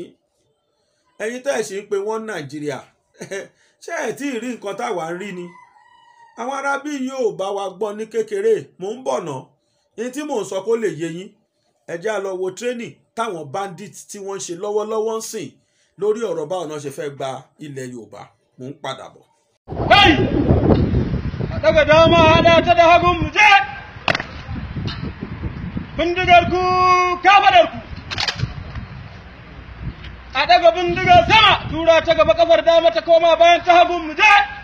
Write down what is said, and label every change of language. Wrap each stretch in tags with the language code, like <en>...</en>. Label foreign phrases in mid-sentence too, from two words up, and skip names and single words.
<yo>Ẹ̀yin tẹ́ ẹ̀ ṣe ń pe wọ́n Nàìjíríà ṣé ẹ̀ tí ì rí nǹkan táwa ń rí ni. Àwọn arábí yóò bá wa gbọ́ ní kékeré. Mò ń bọ̀ náà ní tí mò ń sọ kó lè yé yín. Ẹ já lọ wo training táwọn bandits tí wọ́n ń ṣe lọ́wọ́lọ́wọ́ ń sìn lórí ọ̀rọ̀ báwọn náà ṣe fẹ́ gba ilẹ̀ Yorùbá. Mò ń padà bọ̀.</yo> <ha>Kai! A daga dama haɗa ta da hagun mu je! Bindigar ku kafadar ku! A daga bindigar sama tura ta gaba kafar dama ta koma bayan ta hagun mu je!</ha>